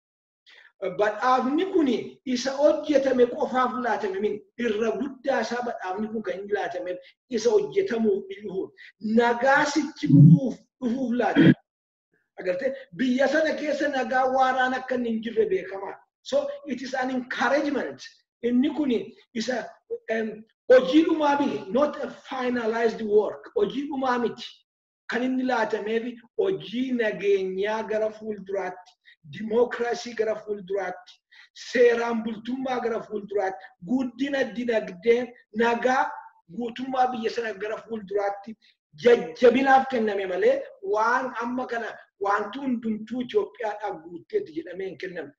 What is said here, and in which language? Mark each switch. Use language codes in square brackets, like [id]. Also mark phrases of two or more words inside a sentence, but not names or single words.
[om] Badhaafni kuni isa hojjetame qofaaf laatame min irra guddaa isaa badhaafni kun kan inni laatameef isa hojjetamuuf dhufuuf nagaasichi dhufuuf laatame. Agartee biyya sana keessa nagaa waaraan akka hin jirre beekamaa. [en] So it is an encouragement. [om] Inni kuni isa hojii dhumaa miti, [en] not a finalized work. [om] Hojii dhumaa miti. Kan inni laatameef hojii nageenyaa gara fuulduraatti, dimookiraasii gara fuulduraatti, seeraan bultummaa gara fuulduraatti, guddina dinagdee nagaa guutummaa biyya sana gara fuulduraatti jajjabinaaf kenname malee waan amma kana wanti hundumtuu Itoophiyaadhaaf guutteetti jedhamee hin kennamne.